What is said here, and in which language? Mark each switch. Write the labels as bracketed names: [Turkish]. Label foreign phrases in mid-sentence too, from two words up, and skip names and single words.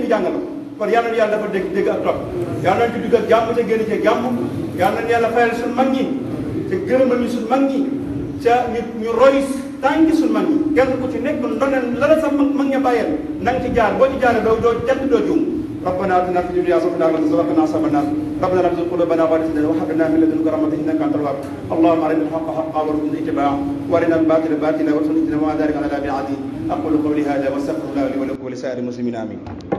[Wolof] ñu jàngal kon yal na yàlla dafa dégg ak topp yal nañ ci dugg ak jàmm ca génn ci jàmm yal nañ yàlla fayal suñu mag ñi te gërëmal ñu suñu mag ñi ca ñu roy tànki suñu mag ñi kenn ku ci nekk ndoneen la la sa mag ña bàyyeel na nga ci jaar boo ci jaaree doo jant doo juum [Arabic] ربنا آتنا في الدنيا حسنة وقنا عذاب النار ربنا لا تزغ قلوبنا بعد إذ هديتنا وهب لنا من لدنك رحمة إنك أنت الوهاب اللهم أرنا الحق حقا وارزقنا اتباعه وأرنا الباطل باطلا وارزقنا اجتنابه وما ذلك على الله بعزيز أقول قولي هذا واستغفر الله لي ولكم ولسائر المسلمين آمين